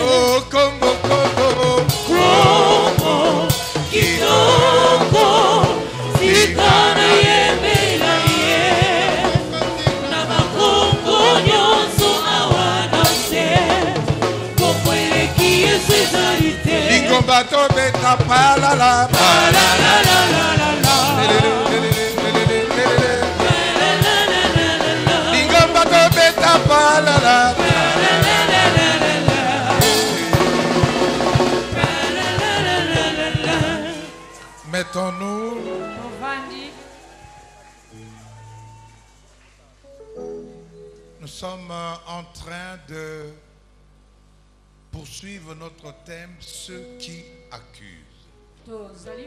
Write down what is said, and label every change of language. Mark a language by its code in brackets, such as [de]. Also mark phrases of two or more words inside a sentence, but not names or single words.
[ln] Oh kombo kombo kombo kitoko sikana yembela ye nabakombo nyoso awadase kombo eleki esezalite. Lingomba tobe tapala la la la la la la. [fr] Mettons-nous. Nous sommes en train de poursuivre notre thème, ceux qui accusent.